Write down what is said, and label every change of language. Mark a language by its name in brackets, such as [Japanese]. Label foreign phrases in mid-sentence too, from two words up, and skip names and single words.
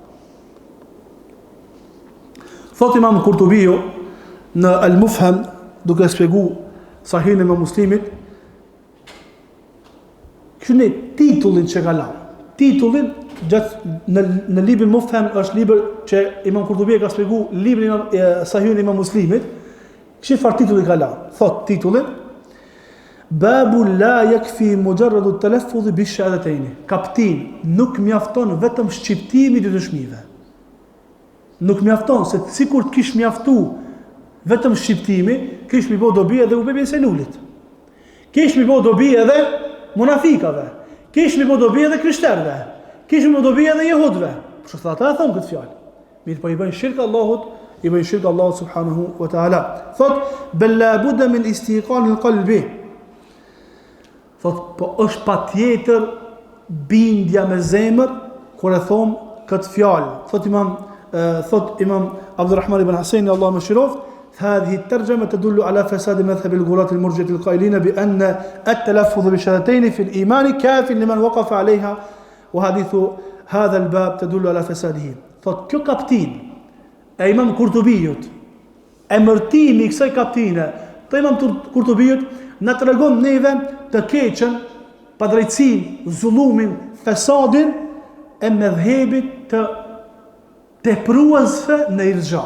[Albanian] Thot Imam Kurtubiu në Al-Mufham, duke shpjegu Sahihin e Muslimit, kështu titullin që ka lanë. Titullin në librin Mufham është libër që Imam Kurtubi ka shpjegu librin Sahihin e Muslimit. Kështu far titulli ka lanë. Thot titullin: [Arabic] باب لا يكفي مجرد التلفظ بالشهادتين. [Albanian] Kaptin, nuk mjafton vetëm shqiptimi i dëshmive. Nuk mjafton se sikur të kish mjaftu vetëm shqiptimi, kish mi bë dobi edhe Ubej bin Selulit. Kish mi bë dobi edhe munafikave. Kish mi bë dobi edhe krishterëve. Kish mi bë dobi edhe jehudëve. Për shkak ata thon këtë fjalë. Mirë, po i bën shirk Allahut, i bën shirk Allahut [Arabic] سبحانه وتعالى. [Albanian] Thot [Arabic] بل لا بد من استيقان القلب. [Albanian] Thot po është patjetër bindja me zemër kur e thon këtë fjalë. Thot Imam Abdulrahman ibn Husaini Allahu mëshiroft, [Arabic] هذه الترجمة تدل على فساد مذهب الغلاة المرجئة القائلين بأن التلفظ بشهادتين في الإيمان كاف لمن وقف عليها وحديث هذا الباب تدل على فساده. [Albanian] Thot kjo kaptin e Imam Kurtubijut, emërtimi i kësaj kaptine të Imam Kurtubijut na tregon neve të keqen, padrejtësinë, zullumin, fesadin e mëdhëbit të tepruesve në irxha.